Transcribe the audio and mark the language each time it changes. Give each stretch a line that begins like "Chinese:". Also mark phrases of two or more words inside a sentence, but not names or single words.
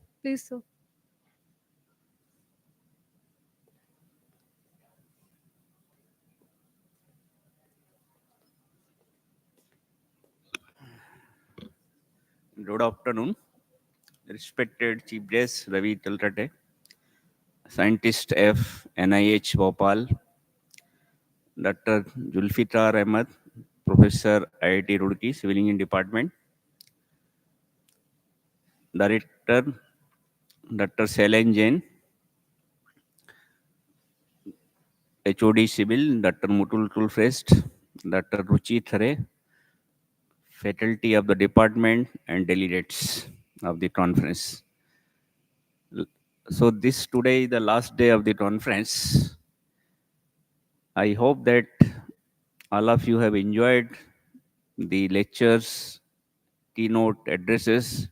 English: Please, sir. Good afternoon, respected Chief Guest Ravi Talrate, Scientist F, NIH Bhopal, Dr. Julfitar Ahmed, Professor IIT Roorkee, Civil Engineering Department, Director Dr. Sailen Jain, HOD Civil, Dr. Mutul Tulfrest, Dr. Ruchi Thare, faculty of the department, and delegates of the conference. So this today is the last day of the conference. I hope that all of you have enjoyed the lectures, keynote addresses.